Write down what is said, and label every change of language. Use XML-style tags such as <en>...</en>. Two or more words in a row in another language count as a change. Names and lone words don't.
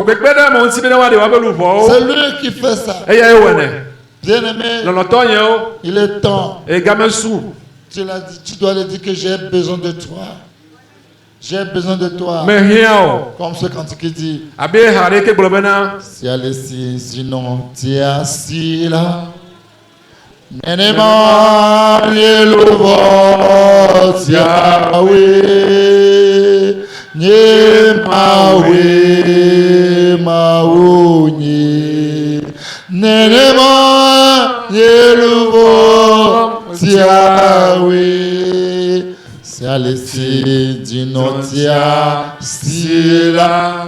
<fr>C'est lui qui fait ça. Bien-aimé, il est temps. Tu l'as dit, tu dois lui dire que j'ai besoin de toi. J'ai besoin de toi. Comme ce cantique qui dit, si elle est si, sinon tu es assis là.</fr> <ee>Nenema yeluvo Yahweh, Yemawe maunye. Nenema yeluvo Yahweh, Salesi dinotia sila.</ee>